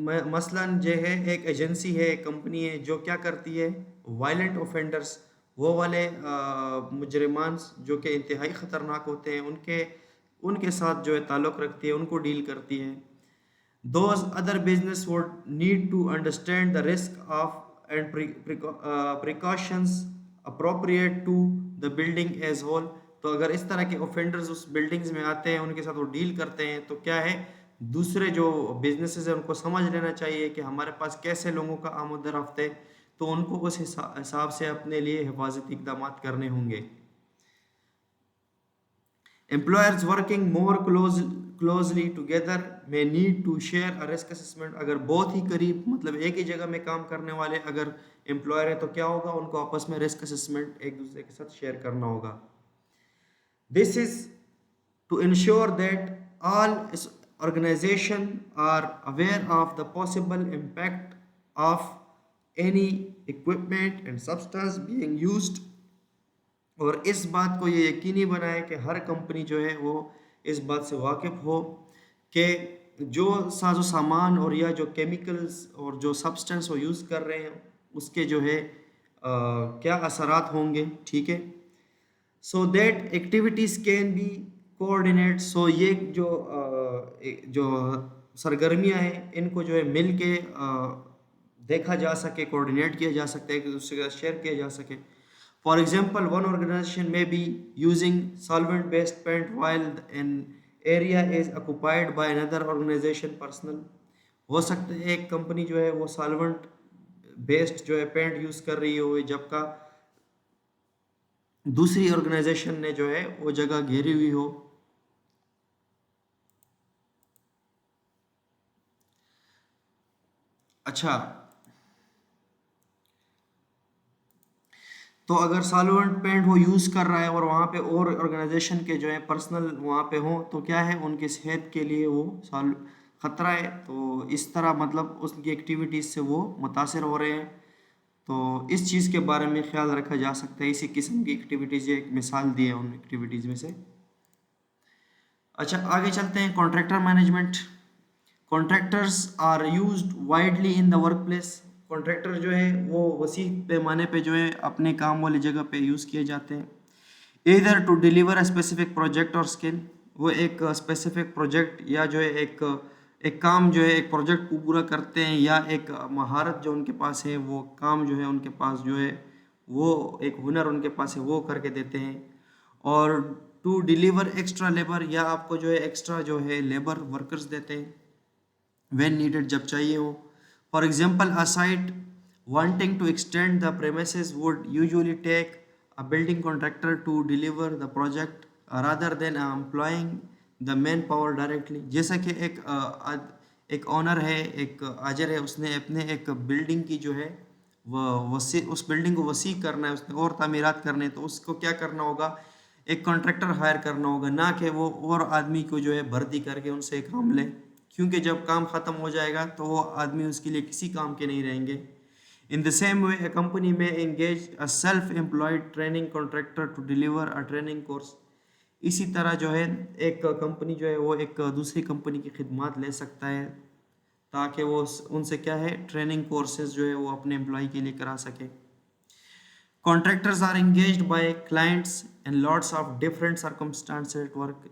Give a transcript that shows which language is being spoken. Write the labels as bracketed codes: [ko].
[ur] مثلاً جو ہے ایک ایجنسی ہے، ایک کمپنی ہے جو کیا کرتی ہے، وائلنٹ اوفینڈرز، وہ والے مجرمان جو کہ انتہائی خطرناک ہوتے ہیں، ان کے ساتھ جو ہے تعلق رکھتی ہے، ان کو ڈیل کرتی ہے. [en] Those other business would need to understand the risk of and precautions appropriate to the building as whole. [ur] تو اگر اس طرح کے اوفینڈرز اس بلڈنگز میں آتے ہیں، ان کے ساتھ وہ ڈیل کرتے ہیں، تو کیا ہے دوسرے جو بزنسز ہیں ان کو سمجھ لینا چاہیے کہ ہمارے پاس کیسے لوگوں کا آمد و رفت ہے. تو ان کو اس حساب سے اپنے لیے حفاظتی اقدامات کرنے ہوں گے. [en] Employers working more closely together may need to share a risk assessment. [ur] اگر بہت ہی قریب مطلب ایک ہی جگہ میں کام کرنے والے اگر امپلائر ہے تو کیا ہوگا, ان کو آپس میں رسک اسسمنٹ ایک دوسرے کے ساتھ شیئر کرنا ہوگا. This is to ensure that all organizations are aware of the possible impact of any equipment and substance being used, اور اس بات کو یہ یقینی بنائے کہ ہر کمپنی جو ہے وہ اس بات سے واقف ہو کہ جو ساز و سامان اور یا جو کیمیکلز اور جو سبسٹنس وہ یوز کر رہے ہیں اس کے جو ہے کیا اثرات ہوں گے. [en] ٹھیک ہے, so that activities can be coordinate. [ur] سو یہ جو سرگرمیاں ہیں ان کو جو ہے مل کے دیکھا جا سکے, کوآرڈینیٹ کیا جا سکتا ہے, ایک دوسرے کے ساتھ شیئر کیا جا سکے. [en] For example, one organization may be using solvent-based paint while an area is occupied by another organization personnel. [ur] ہو سکتا ہے ایک کمپنی جو ہے وہ سالونٹ بیسڈ جو ہے پینٹ یوز کر رہی ہو جب کا دوسری آرگنائزیشن نے جو ہے وہ جگہ گھیری ہوئی ہو. اچھا, تو اگر سالونٹ پینٹ وہ یوز کر رہا ہے اور وہاں پہ اور آرگنائزیشن کے جو ہے پرسنل وہاں پہ ہوں تو کیا ہے ان کی صحت کے لیے وہ خطرہ ہے. تو اس طرح مطلب اس کی ایکٹیویٹیز سے وہ متاثر ہو رہے ہیں. تو اس چیز کے بارے میں خیال رکھا جا سکتا ہے. اسی قسم کی ایکٹیویٹیز یہ ایک مثال دی ہے ان ایکٹیویٹیز میں سے. اچھا آگے چلتے ہیں. Contractor management. [en] Contractors are used widely in the workplace. [ur] Contractor جو ہے وہ وسیع پیمانے پہ جو ہے اپنے کام والی جگہ پہ یوز کیے جاتے ہیں. [en] Either to deliver a specific project اور skill. [ur] وہ ایک اسپیسیفک پروجیکٹ یا جو ہے ایک کام جو ہے ایک پروجیکٹ کو پورا کرتے ہیں, یا ایک مہارت جو ان کے پاس ہے وہ کام جو ہے ان کے پاس جو ہے وہ ایک ہنر ان کے پاس ہے وہ کر کے دیتے ہیں. اور [en] to deliver extra labour, [ur] یا آپ کو جو ہے ایکسٹرا جو ہے لیبر ورکرز دیتے ہیں [en] when needed, [ur] جب چاہیے ہو. [en] For example, a site wanting to extend the premises would usually take a building contractor to deliver the project rather than employing the manpower directly. [ur] جیسا کہ ایک اونر ہے, ایک آجر ہے, اس نے اپنے ایک بلڈنگ کی جو ہے وہ اس بلڈنگ کو وسیع کرنا ہے, اس نے اور تعمیرات کرنے, تو اس کو کیا کرنا ہوگا, ایک کانٹریکٹر ہائر کرنا ہوگا, نہ کہ وہ اور آدمی کو جو ہے بھرتی کر کے ان سے کام لے, کیونکہ جب کام ختم ہو جائے گا تو وہ آدمی اس کے لیے کسی کام کے نہیں رہیں گے. [en] In the same way, a company may engage a self-employed training contractor to deliver a training course. [ur] اسی طرح جو ہے ایک کمپنی جو ہے وہ ایک دوسری کمپنی کی خدمات لے سکتا ہے تاکہ وہ ان سے کیا ہے ٹریننگ کورسز جو ہے وہ اپنے امپلائی کے لیے کرا سکے. [en] Contractors are engaged by clients and lots of different circumstances at work.